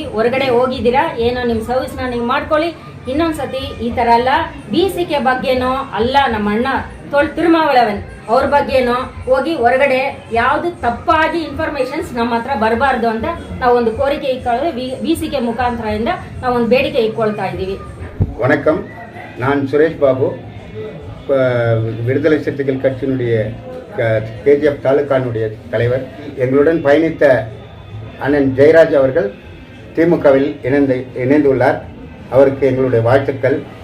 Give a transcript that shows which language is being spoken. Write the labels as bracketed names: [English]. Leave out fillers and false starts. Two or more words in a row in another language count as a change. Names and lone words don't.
[Kannada] ಹೊರಗಡೆ ಹೋಗಿದ್ದೀರಾ, ಏನೋ ನಿಮ್ಮ ಸರ್ವಿಸ್ನ ನೀವು ಮಾಡ್ಕೊಳ್ಳಿ. ಇನ್ನೊಂದ್ಸತಿ ಈ ಥರ ಅಲ್ಲ, BCK ಬಗ್ಗೆನೋ ಅಲ್ಲ, ನಮ್ಮ ಅಣ್ಣ ತೋಳ್ ತಿರುಮಾವಳವನ್ ಅವ್ರ ಬಗ್ಗೆನೋ ಹೋಗಿ ಹೊರಗಡೆ ಯಾವುದು ತಪ್ಪಾಗಿ ಇನ್ಫಾರ್ಮೇಷನ್ಸ್ ನಮ್ಮ ಹತ್ರ ಬರಬಾರ್ದು ಅಂತ ನಾವು ಒಂದು ಕೋರಿಕೆ ಇಟ್ಕೊಳ್ಳೋದು BCK ಮುಖಾಂತರದಿಂದ ನಾವು ಒಂದು ಬೇಡಿಕೆ ಇಟ್ಕೊಳ್ತಾ ಇದ್ದೀವಿ. [Tamil] வணக்கம், நான் சுரேஷ் பாபு, விடுதலை சிறுத்தைகள் கட்சியினுடைய KGF தாலுகானுடைய தலைவர். எங்களுடன் பயணித்த அண்ணன் ஜெயராஜ் அவர்கள் திமுகவில் இணைந்துள்ளார். அவருக்கு எங்களுடைய வாழ்த்துக்கள்.